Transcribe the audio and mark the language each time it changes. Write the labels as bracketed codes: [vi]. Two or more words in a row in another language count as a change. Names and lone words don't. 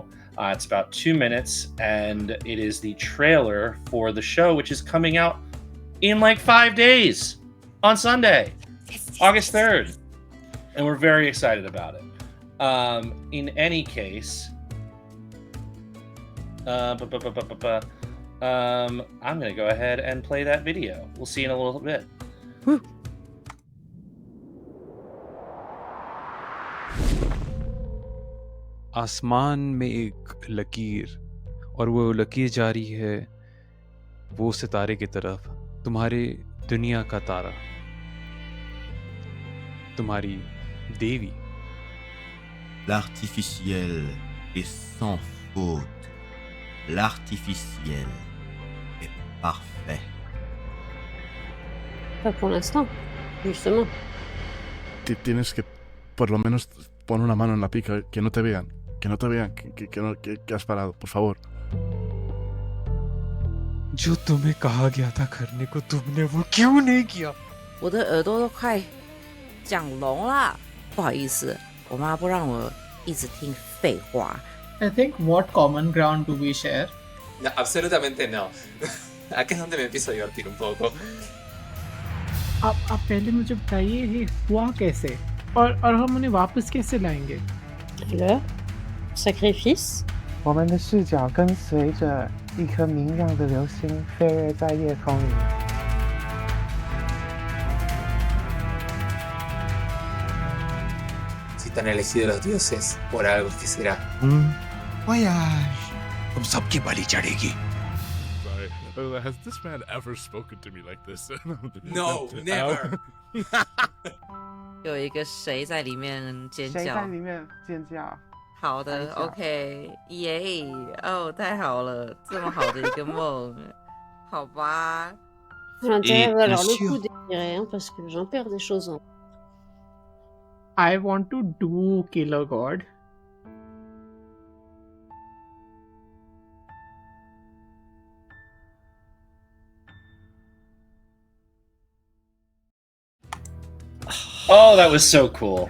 [en] It's about 2 minutes, and it is the trailer for the show, which is coming out in like 5 days on Sunday, August 3rd. And we're very excited about it. In any case, I'm going to go ahead and play that video. We'll see you in a little bit. Woo. [hi] आसमान में एक लकीर और वो लकीर जा रही है वो सितारे की तरफ, तुम्हारे दुनिया का तारा, तुम्हारी देवी. [fr] L'artificiel est sans faute. L'artificiel est parfait. Pas pour l'instant, justement. [es] Tienes que por lo menos poner una mano en la pica, que no te vean, que has parado, por favor. [hi] जो तुम्हें कहा गया था करने को तुमने वो क्यों नहीं किया? [zh] 我的耳朵都快讲聋了，不好意思，我妈不让我一直听废话。 [en] I think what common ground do we share? [es] No, absolutamente no. Aquí es donde me empiezo a divertir un poco. [hi] आप पहले मुझे बताइए ये हुआ कैसे और हम उन्हें वापस कैसे लाएंगे? [fr] Le sacrifice. [zh] 我们的视角跟随着一颗明亮的流星飞跃在夜空里。 [es] Si te han elegido los dioses, por algo es que será. [fr] Voyage. [hi] तुम सबकी बलि चढ़ेगी. [en] Sorry, has this man ever spoken to me like this? No, never. [zh] 有一个谁在里面尖叫？谁在里面尖叫？好的 ，OK， 耶，哦，太好了，这么好的一个梦，好吧。 [fr] À l'intérieur, alors le coup des hein, parce que j'en perds des choses en. [en] I want to do Killer God. Oh, that was so cool.